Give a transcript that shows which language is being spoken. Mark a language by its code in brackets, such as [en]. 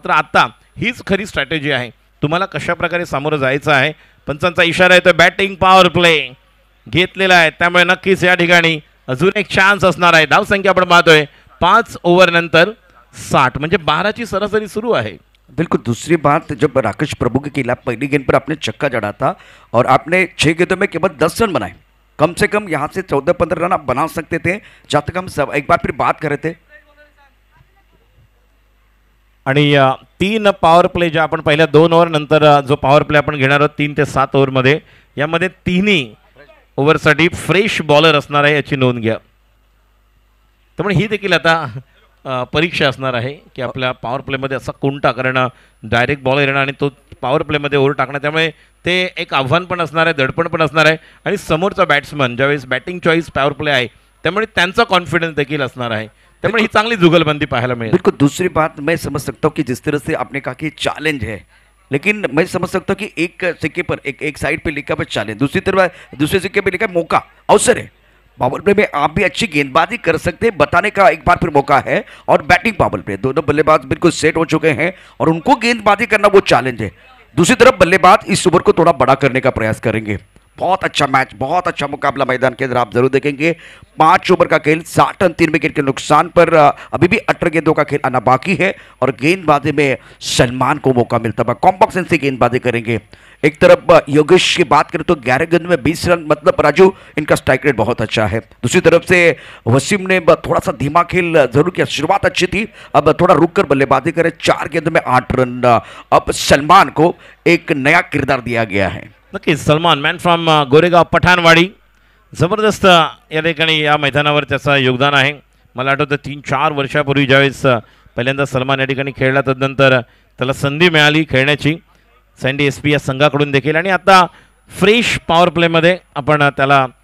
[mr] मात्र आता हीच खरी स्ट्रॅटेजी आहे, तुम्हाला कशा प्रकारे सामोरं जायचं आहे. पंचांचा इशारा येतो, बॅटिंग पॉवर प्ले घेतलेला आहे, त्यामुळे नक्कीच या ठिकाणी अजून एक चान्स असणार आहे. धावसंख्या आपण पाहतोय 5 ओव्हर नंतर 60 म्हणजे 12ची सरासरी सुरू आहे. [hi] बिल्कुल, दूसरी बात, जब राकेश प्रभु के खिलाफ पहली गेंद पर आपने छक्का जड़ा था और आपने 6 गेंदों में केवल 10 रन बनाए, कम से कम यहाँ से 14-15 रन आप बना सकते थे, जहाँ तक हम सब एक बार फिर बात कर रहे थे. [mr] आणि 3 पॉवर प्ले ज्या आपण पहिल्या 2 ओव्हर नंतर जो पॉवर प्ले आपण घेणार आहोत 3 ते 7 ओव्हरमध्ये, यामध्ये तिन्ही ओव्हरसाठी फ्रेश बॉलर असणार आहे याची नोंद घ्या. त्यामुळे ही देखील आता परीक्षा असणार आहे की आपल्या पॉवर प्लेमध्ये असा कोणता, कारण डायरेक्ट बॉलर येणार आणि तो पॉवर प्लेमध्ये ओव्हर टाकणार, त्यामुळे ते एक आव्हान पण असणार आहे, दडपण पण असणार आहे. आणि समोरचा बॅट्समन ज्यावेळेस बॅटिंग चॉईस पॉवर प्ले आहे त्यामुळे त्यांचा कॉन्फिडन्स देखील असणार आहे. त्यामुळे ही चांगली जुगलबंदी पाहायला मिळेल. [hi] बिल्कुल, दूसरी बात मैं समझ सकता हूँ कि जिस तरह से आपने कहा कि चैलेंज है, लेकिन मैं समझ सकता हूँ कि एक सिक्के पर एक साइड पे लिखा है चैलेंज, दूसरी तरफ दूसरे सिक्के पे लिखा है मौका, अवसर है. पावर प्ले में आप भी अच्छी गेंदबाजी कर सकते हैं, बताने का एक बार फिर मौका है. और बैटिंग पावर प्ले, दोनों बल्लेबाज बिल्कुल सेट हो चुके हैं और उनको गेंदबाजी करना वो चैलेंज है. दूसरी तरफ बल्लेबाज इस ओवर को थोड़ा बड़ा करने का प्रयास करेंगे. बहुत अच्छा मैच, बहुत अच्छा मुकाबला मैदान के अंदर आप जरूर देखेंगे. 5 ओवर का खेल, 60 रन 3 विकेट के नुकसान पर. अभी भी 18 गेंदों का खेल आना बाकी है और गेंदबाजी में सलमान को मौका मिलता है, कॉम्पैक्शन से गेंदबाजी करेंगे. एक तरफ योगेश की बात करें तो 11 गेंद में 20 रन, मतलब राजू इनका स्ट्राइक रेट बहुत अच्छा है. दूसरी तरफ से वसीम ने थोड़ा सा धीमा खेल जरूर किया, शुरुआत अच्छी थी, अब थोड़ा रुक कर बल्लेबाजी करे. 4 गेंदों में 8 रन. अब सलमान को एक नया किरदार दिया गया है. [mr] नक्कीच सलमान, मॅन फ्रॉम गोरेगाव पठाणवाडी, जबरदस्त या ठिकाणी या मैदानावर त्याचं योगदान आहे. मला आठवतं 3-4 वर्षापूर्वी ज्यावेळेस पहिल्यांदा सलमान या ठिकाणी खेळला, तदनंतर त्याला संधी मिळाली खेळण्याची सँडी SP या संघाकडून देखील. आणि आता फ्रेश पॉवर प्लेमध्ये आपण त्याला